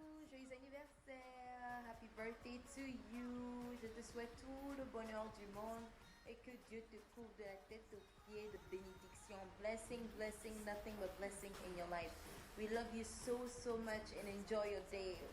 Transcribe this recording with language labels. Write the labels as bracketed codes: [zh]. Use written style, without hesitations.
[fr] Joyeux anniversaire, [en] happy birthday to you. [fr] Je te souhaite tout le bonheur du monde et que Dieu te couvre de la tête aux pieds de bénédiction. [en] Blessing, blessing, nothing but blessing in your life. We love you so, so much and enjoy your day.